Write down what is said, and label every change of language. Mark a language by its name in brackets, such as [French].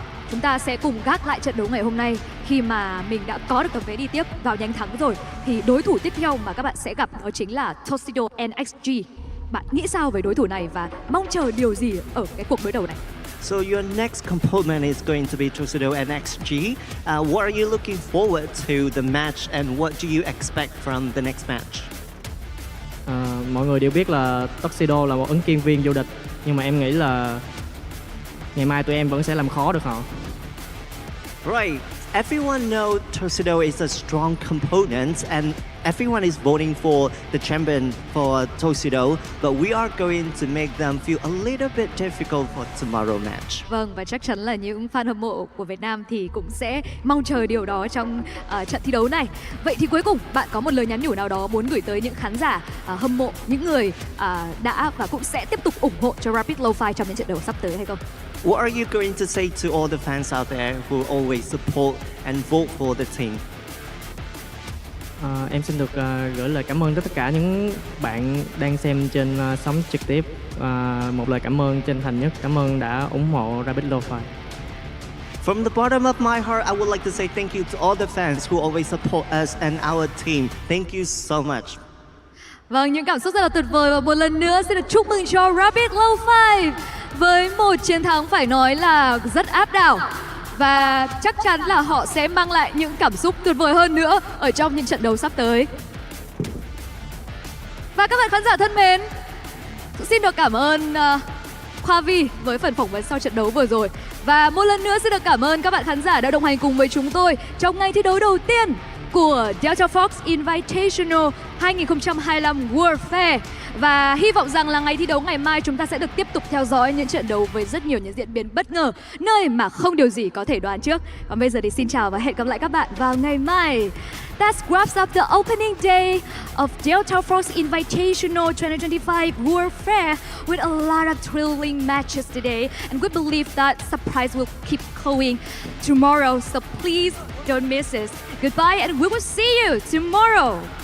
[Vietnamese] Chúng ta sẽ cùng gác lại trận đấu ngày hôm nay. Khi mà mình đã có được tấm vé đi tiếp vào nhánh thắng rồi, thì đối thủ tiếp theo mà các bạn sẽ gặp đó chính là Tuxedo NXG. Bạn nghĩ sao về đối thủ này và mong chờ điều gì ở cái cuộc đối đầu này? [English] So your next component is going to be Tuxedo NXG. What are you looking forward to the match, and what do you expect from the next match? [Vietnamese] Mọi người đều biết là Tuxedo là một ứng cử viên vô địch, nhưng mà em nghĩ là ngày mai tụi em vẫn sẽ làm khó được họ. [English] Right. Everyone knows Tuxedo is a strong component, and everyone is voting for the champion for Tuxedo, but we are going to make them feel a little bit difficult for tomorrow match. [Vietnamese] Vâng, và chắc chắn là những fan hâm mộ của Việt Nam thì cũng sẽ mong chờ điều đó trong trận thi đấu này. Vậy thì cuối cùng, bạn có một lời nhắn nhủ nào đó muốn gửi tới những khán giả hâm mộ, những người đã và cũng sẽ tiếp tục ủng hộ cho Rapid Lo-Fi trong những trận đấu sắp tới hay không? [English] What are you going to say to all the fans out there who always support and vote for the team? [Vietnamese] Em xin được gửi lời cảm ơn tới tất cả những bạn đang xem trên sóng trực tiếp. Một lời cảm ơn chân thành nhất, cảm ơn đã ủng hộ Rapid Lo-Fi. [English] From the bottom of my heart, I would like to say thank you to all the fans who always support us and our team. Thank you so much. [Vietnamese] Vâng, những cảm xúc rất là tuyệt vời và một lần nữa xin được chúc mừng cho Rapid Lo-Fi với một chiến thắng phải nói là rất áp đảo. Và chắc chắn là họ sẽ mang lại những cảm xúc tuyệt vời hơn nữa ở trong những trận đấu sắp tới. Và các bạn khán giả thân mến, xin được cảm ơn Khoa Vi với phần phỏng vấn sau trận đấu vừa rồi. Và một lần nữa xin được cảm ơn các bạn khán giả đã đồng hành cùng với chúng tôi trong ngày thi đấu đầu tiên của Delta Fox Invitational 2025 Warfare. Và hy vọng rằng là ngày thi đấu ngày mai chúng ta sẽ được tiếp tục theo dõi những trận đấu với rất nhiều những diễn biến bất ngờ, nơi mà không điều gì có thể đoán trước. Còn bây giờ thì xin chào và hẹn gặp lại các bạn vào ngày mai. [English] That wraps up the opening day of Delta Fox Invitational 2025 Warfare with a lot of thrilling matches today, and we believe that surprise will keep going tomorrow, so please don't miss it. Goodbye, and we will see you tomorrow.